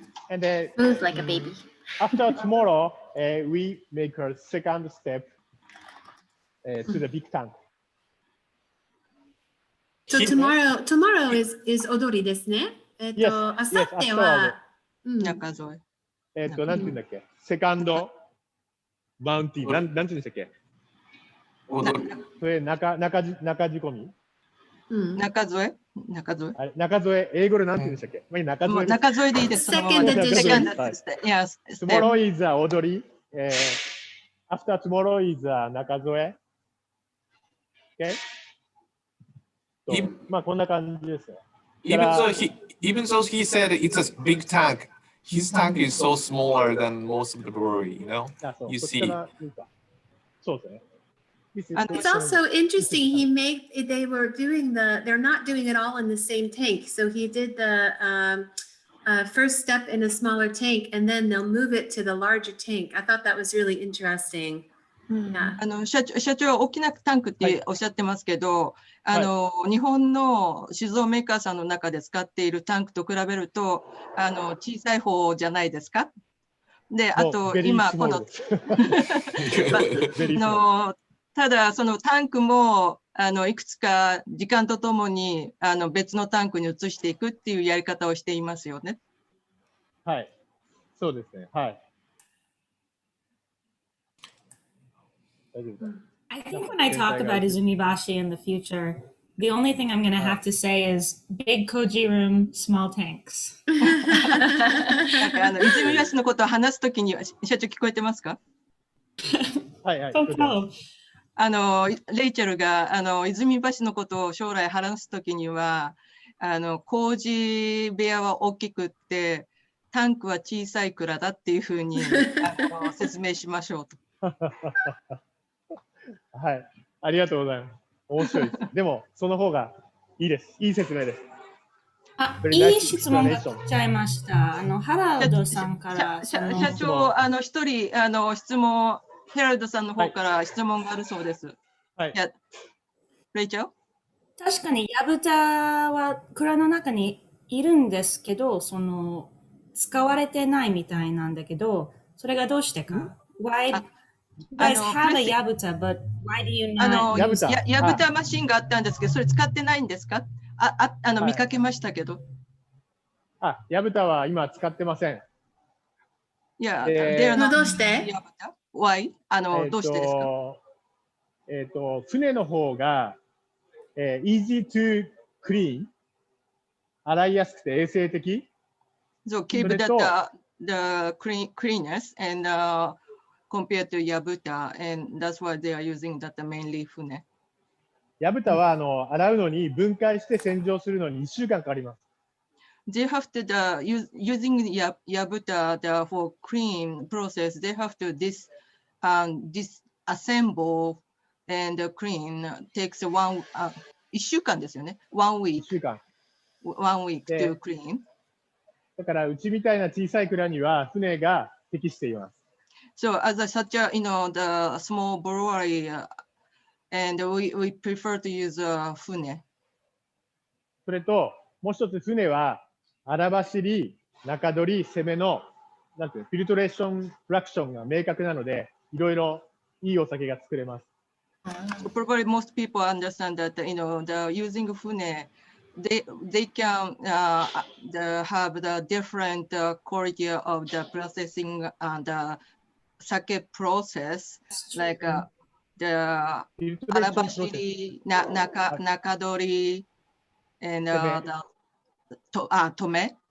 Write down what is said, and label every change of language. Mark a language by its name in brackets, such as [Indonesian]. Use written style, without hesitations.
[English] And moves like a baby. After tomorrow, we make a second step. to the big tank. So tomorrow is [Japanese] 踊りですね。あさっては、中添なんて言うんだっけ、セカンドマウンティン、なんて言うんでしたっけ、それ中仕込み、中添英語でなんて言うんでしたっけ、中添でいいです。 [English] Second edition. Yes. Tomorrow is 踊り、after tomorrow is 中添。 Okay? [Japanese] まあこんな感じですよ。 [English] Even though he said it's a big tank, his tank is so smaller than most of the brewery, you know? You see. It's also interesting. They're not doing it all in the same tank. So he did the first step in a smaller tank, and then they'll move it to the larger tank. I thought that was really interesting. Yeah. [Japanese] 社長は大きなタンクっておっしゃってますけど、日本の酒造メーカーさんの中で使っているタンクと比べると小さい方じゃないですか。で、あと今このただそのタンクもいくつか時間とともに別のタンクに移していくっていうやり方をしていますよね。はい、そうですね。はい。 [English] I think when I talk about Izumibashi in the future, the only thing I'm going to have to say is big koji room, small tanks. [Japanese] 泉橋のことを話すときに社長聞こえてますか？はいはい。レイチェルが泉橋のことを将来話すときには麹部屋は大きくってタンクは小さい蔵だっていうふうに説明しましょうと。はい、ありがとうございます。面白いです。でもその方がいいです。いい説明です。いい質問が来ちゃいました。ハラルドさんから社長一人質問ヘラルドさんの方から質問があるそうです。はい。レイチャー？確かにヤブタは蔵の中にいるんですけど、使われてないみたいなんだけど、それがどうしてか？ [English] Why you guys have a yabuta, but why do you not? [Japanese] ヤブタマシンがあったんですけど、それ使ってないんですか？見かけましたけど。ヤブタは今使ってません。いや、どうして？ Why？ どうしてですか？船の方が、 [English] easy to clean、 [Japanese] 洗いやすくて衛生的。 [English] So keep the cleanness and compared to Yabuta, and that's why they are using that mainly 船。 [Japanese] ヤブタは洗うのに分解して洗浄するのに1週間かかります。 [English] They have to using Yabuta for clean process. They have to disassemble and clean takes [Japanese] 1週間ですよね。 [English] 1 week. 1 week to clean. [Japanese] だからうちみたいな小さい蔵には船が適しています。 [English] So as such a the small brewery and we prefer to use 船。 [Japanese] それともう一つ船は荒走り、中取り、攻めのなんていうフィルトレーションフラクションが明確なのでいろいろいいお酒が作れます。 [English] Probably most people understand that the using 船they can have the different quality of the processing and the sake process like the 荒走り、中取り and tome.